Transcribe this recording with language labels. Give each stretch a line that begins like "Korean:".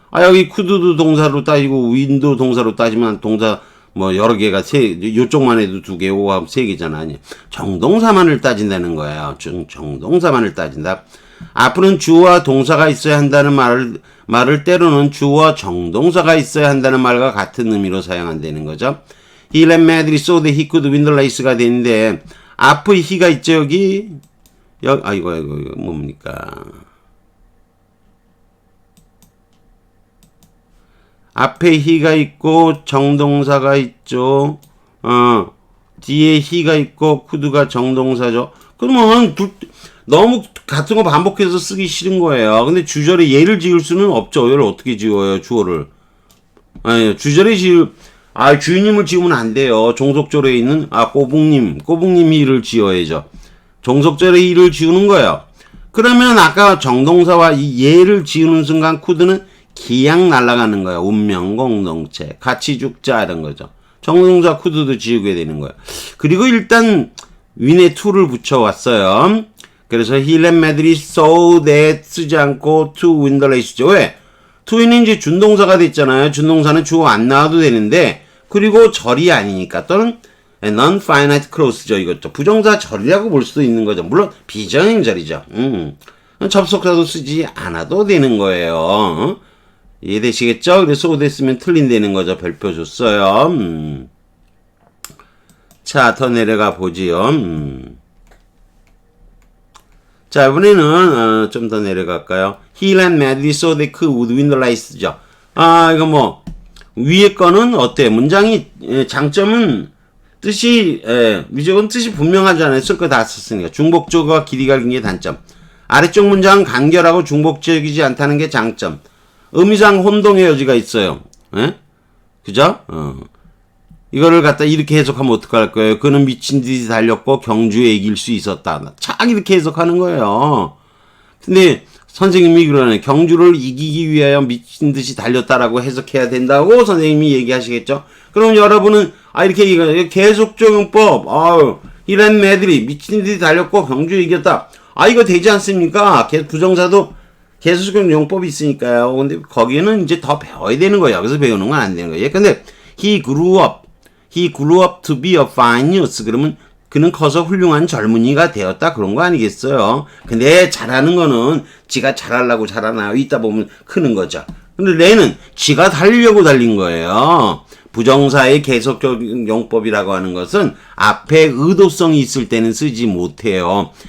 Korean: 여기 could도 동사로 따지고 win도 동사로 따지면 동사 뭐 여러 개가 요쪽만 해도 2개, 5하고 3개잖아. 아니, 정동사만을 따진다는 거예요. 정동사만을 따진다. 앞으로는 주어와 동사가 있어야 한다는 말을 때로는 주어와 정동사가 있어야 한다는 말과 같은 의미로 사용한다는 거죠.
English: He ran madly so that he could win the race가
Korean: 되는데 앞의 he가 있죠 여기. 아이고 뭡니까? 앞에 he가 있고 정동사가 있죠. 뒤에 he가 있고 could가 정동사죠. 그러면 너무 같은 거 반복해서 쓰기 싫은 거예요. 근데 주절에 얘를 지을 수는 없죠. 얘를 어떻게 지어요, 주어를? 주절에 주인님을 지으면 안 돼요. 종속절에 있는, 꼬북님 he를 지어야죠. 종속절에 he를 지우는 거예요. 그러면 아까 정동사와 이 얘를 지우는 순간 could는 기양 날아가는 거예요. 운명, 공동체, 같이 죽자, 이런 거죠. 정동사 could도 지우게 되는 거예요. 그리고 일단 win에 to를 붙여왔어요. 그래서
English: he ran madly so that
Korean: 쓰지 않고
English: to win the race
Korean: 죠. 왜? to는 이제 준동사가 됐잖아요. 준동사는 주어 안 나와도 되는데, 그리고 절이 아니니까, 또는 non-finite clause죠. 이것도 부정사 절이라고 볼 수도 있는 거죠. 물론 비정형절이죠. 접속사도 쓰지 않아도 되는 거예요. 이해되시겠죠? 그래서 so 됐으면 틀린다는 거죠. 별표 줬어요. 자, 더 내려가 보지요. 자, 이번에는 좀 더 내려갈까요?
English: He ran madly so they could win the race죠.
Korean: 이거 뭐 위에 거는 어때? 문장이 장점은 뜻이 무조건 뜻이 분명하지 않아요. 쓸 거 다 썼으니까. 중복적과 길이가 긴 게 단점. 아래쪽 문장은 간결하고 중복적이지 않다는 게 장점. 의미상 혼동의 여지가 있어요. 그죠? 이거를 갖다 이렇게 해석하면 어떡할 거예요? 그는 미친 듯이 달렸고 경주에 이길 수 있었다. 착 이렇게 해석하는 거예요. 근데 선생님이 그러네. 경주를 이기기 위하여 미친 듯이 달렸다라고 해석해야 된다고 선생님이 얘기하시겠죠? 그럼 여러분은 이렇게 계속적용법 이런 애들이 미친 듯이 달렸고 경주에 이겼다. 이거 되지 않습니까? 부정사도 계속적용법이 있으니까요. 근데 거기는 이제 더 배워야 되는 거예요. 여기서 배우는 건 안 되는 거예요. 근데
English: he grew up to be a fine youth.
Korean: 그러면 그는 커서 훌륭한 젊은이가 되었다. 그런 거 아니겠어요? 근데 잘하는 거는 지가 잘하려고 잘하나요? 있다 보면 크는 거죠. 근데 레는 지가 달리려고 달린 거예요. 부정사의 계속적 용법이라고 하는 것은 앞에 의도성이 있을 때는 쓰지 못해요.